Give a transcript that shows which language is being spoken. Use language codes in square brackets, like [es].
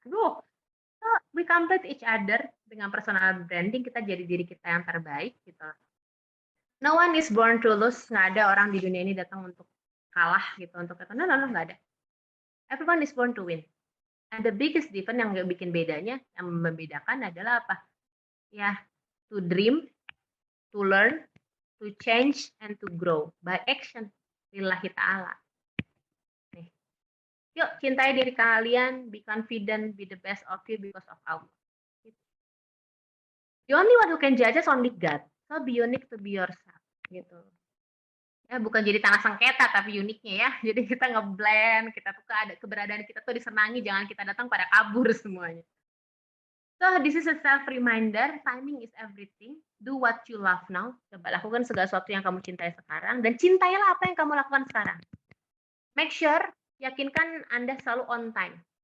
[id] Aduh, [en] so we complete each other [id] dengan personal branding, kita jadi diri kita yang terbaik gitu. [en] No one is born to lose. [id] Nggak ada orang di dunia ini datang untuk kalah gitu, untuk kata no, nggak ada. [en] Everyone is born to win. And the biggest difference [id] yang bikin bedanya, yang membedakan adalah apa? [en] Ya, to dream, to learn, to change, and to grow by action. Lillahi ta'ala. Nih. [id] Yuk, cintai diri kalian, [en] be confident, be the best of you because of Allah. The only one who can judge us only God. So be unique to be yourself [id] gitu. Ya bukan jadi tanah sengketa tapi uniknya ya. Jadi kita ngeblend, kita tuh ada keberadaan kita tuh disenangi, jangan kita datang pada kabur semuanya. [en] So this is a self reminder, timing is everything. Do what you love now. [id] Coba lakukan segala sesuatu yang kamu cintai sekarang dan cintailah apa yang kamu lakukan sekarang. [en] Make sure [id] yakinkan Anda selalu on time.